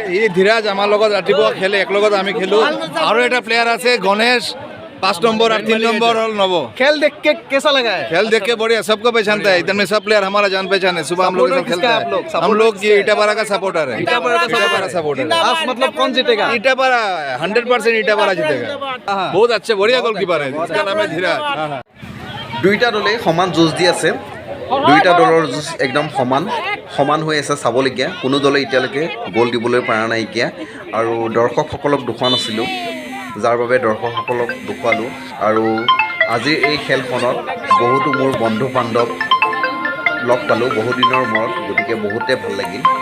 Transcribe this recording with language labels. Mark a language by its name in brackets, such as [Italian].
[Assamese] ই ধীৰাজ আমাৰ লগত ৰাতিপুৱা খেলে, একলগত আমি খেলো। আৰু এটা প্লেয়াৰ আছে গণেশ, [Hindi] 5 नंबर और 3 नंबर और नवो। खेल देख के कैसा लगा है? खेल देख के बढ़िया, सबको पहचानता है। इधर में सब प्लेयर हमारा जान पहचान है। सुबह हम लोग खेलते हैं। हम लोग ये इटापारा का सपोर्टर है। इटापारा सपोर्टर। आज मतलब कौन जीतेगा? इटापारा 100% इटापारा जीतेगा। बहुत अच्छे बढ़िया गोलकीपर है, इसका नाम है धीराज। [Assamese] দুইটা দলে সমান যুঁজ দি আছে, দুইটা দলৰ যুঁজ একদম সমান হৈ আছে, চাবলগীয়া। কোনো দলে এতিয়ালৈকে গ'ল দিবলৈ পৰা নাইকিয়া আৰু দৰ্শকসকলক দেখুওৱা নাছিলোঁ, যাৰ বাবে দৰ্শকসকলক দেখুৱালোঁ। আৰু আজিৰ এই খেলখনত বহুতো মোৰ বন্ধু বান্ধৱ লগ পালোঁ বহুদিনৰ মূৰত, গতিকে বহুতে ভাল লাগিল।